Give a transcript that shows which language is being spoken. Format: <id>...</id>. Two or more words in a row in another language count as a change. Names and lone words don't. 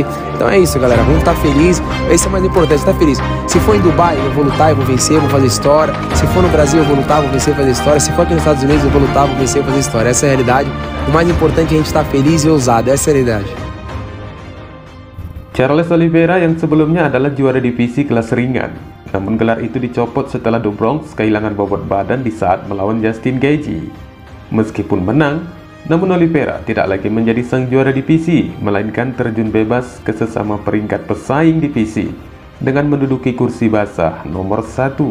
<pt>Então é isso, galera, vamos estar felizes, esse é o mais importante, estar feliz. Se for em Dubai, eu vou lutar, eu vou vencer, eu vou fazer história. Se for no Brasil, eu vou lutar, vou vencer, fazer história. Se for aqui nos Estados Unidos, eu vou lutar, vou vencer, fazer história. Essa é a realidade. O mais importante é a gente estar feliz e ousado. Essa é a realidade.</pt> <id>Charles Oliveira yang sebelumnya adalah juara divisi kelas ringan, namun gelar itu dicopot setelah The Bronx kehilangan bobot badan di saat melawan Justin Gaethje. Meskipun menang, namun Oliveira tidak lagi menjadi sang juara divisi, melainkan terjun bebas ke sesama peringkat pesaing divisi dengan menduduki kursi basah nomor 1.</id>